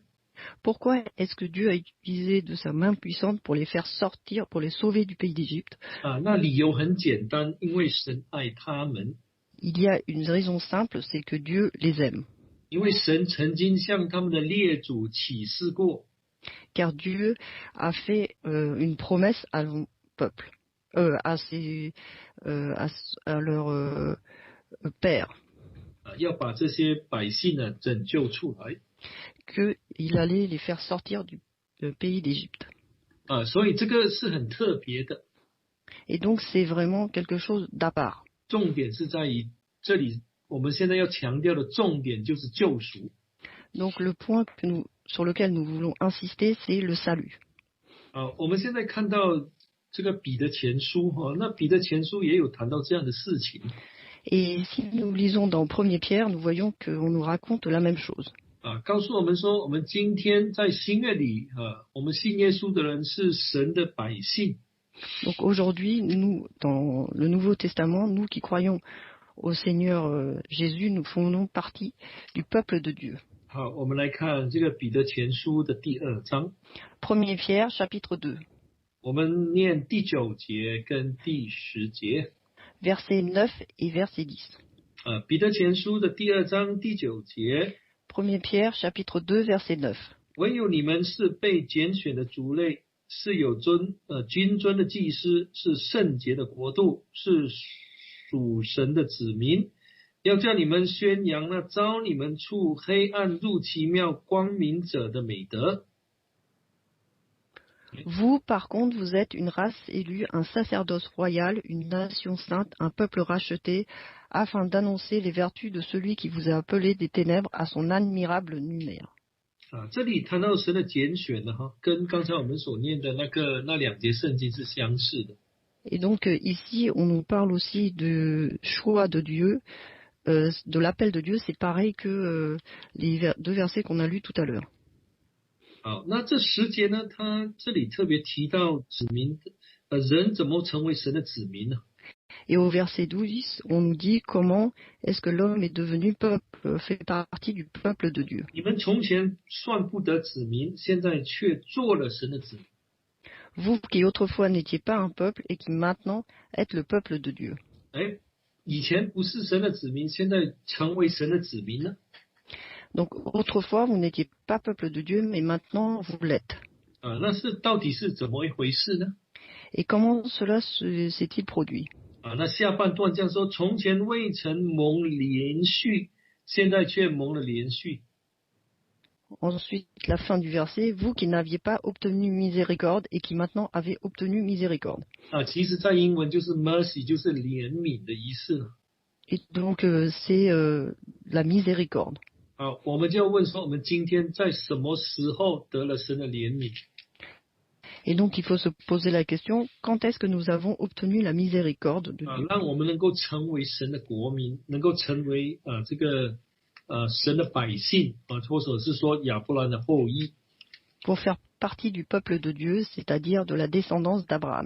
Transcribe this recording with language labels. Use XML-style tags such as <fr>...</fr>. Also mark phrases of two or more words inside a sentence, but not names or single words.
<fr>Pourquoi est-ce que Dieu a utilisé de sa main puissante pour les faire sortir, pour les sauver du pays d'Égypte?</fr> <zh>那理由很简单，因为神爱他们，</zh> <fr>Il y a une raison simple, c'est que Dieu les aime.</fr> <zh>因为神曾经向他们的列祖启示过，</zh> <fr>Car Dieu a fait une promesse à son peuple, à leur père,</fr> <zh>要把这些百姓呢拯救出来。</zh> <fr>qu'il allait les faire sortir du pays d'Égypte.</fr> <zh>所以这个是很特别的，</zh> <fr>Et donc c'est vraiment quelque chose d'à part.</fr> <zh>重点是在于这里，我们现在要强调的重点就是救赎。</zh> <fr>Donc le point sur lequel nous voulons insister, c'est le salut.</fr> <zh>我们现在看到这个彼得前书那彼得前书也有谈到这样的事情。</zh> <fr>Et si nous lisons dans 1er Pierre, nous voyons qu'on nous raconte la même chose.</fr> <zh>告诉我们说，我们今天在新约里我们信耶稣的人是神的百姓。</zh> <fr>Donc aujourd'hui, nous, dans le Nouveau Testament, nous qui croyons au Seigneur Jésus, nous faisons partie du peuple de Dieu.</fr> <zh>好，我们来看这个彼得前书的第2章。</zh> <fr>1er Pierre, chapitre 2,</fr> <zh>我们念第9节跟第10节。</zh> <fr>versets 9 et verset 10.</fr> <zh>彼得前书的第2章第9节。</zh> <fr>1er Pierre, chapitre 2, verset 9.</fr> <zh>唯有你们是被拣选的族类，是有君尊的祭司，是圣洁的国度，是属神的子民。要叫你们宣扬那召你们出黑暗入奇妙光明者的美德。</zh> <fr>Vous, par contre, vous êtes une race élue, un sacerdoce royal, une nation sainte, un peuple racheté, afin d'annoncer les vertus de celui qui vous a appelé des ténèbres à son admirable lumière.</fr> <zh>这里谈到神的拣选呢，跟刚才我们所念的那2节圣经是相似的。</zh> <fr>Et donc ici, on nous parle aussi de choix de Dieu, de l'appel de Dieu. C'est pareil que les 2 versets qu'on a lus tout à l'heure.</fr> <zh>好，那这10节呢，他这里特别提到子民，人怎么成为神的子民呢？</zh> <fr>Et au verset 12, on nous dit comment est-ce que l'homme est devenu peuple, fait partie du peuple de Dieu.</fr> <zh>你们从前算不得子民，现在却做了神的子民。</zh> <fr>Vous qui autrefois n'étiez pas un peuple et qui maintenant êtes le peuple de Dieu.</fr> <zh>以前不是神的子民，现在成为神的子民呢？</zh> <fr>Donc autrefois vous n'étiez pas peuple de Dieu, mais maintenant vous l'êtes.</fr> <zh>那是到底是怎么一回事呢？</zh> <fr>Et comment cela s'est-il produit?</fr> <zh>那下半段这样说：从前未曾蒙连续，现在却蒙了连续。</zh> <fr>Ensuite, la fin du verset, vous qui n'aviez pas obtenu miséricorde et qui maintenant avez obtenu miséricorde.</fr> <zh>其实在英文就是 mercy， 就是怜悯的意思。</zh> <fr>Et donc c'est la miséricorde.</fr> <zh>我们就要问说，我们今天在什么时候得了神的怜悯？</zh> <fr>Et donc il faut se poser la question, quand est-ce que nous avons obtenu la miséricorde de Dieu?</fr> <zh>让我们能够成为神的国民，能够成为这个神的百姓或者是说亚伯兰的后裔。</zh> <fr>Pour faire partie du peuple de Dieu, c'est-à-dire de la descendance d'Abraham.</fr>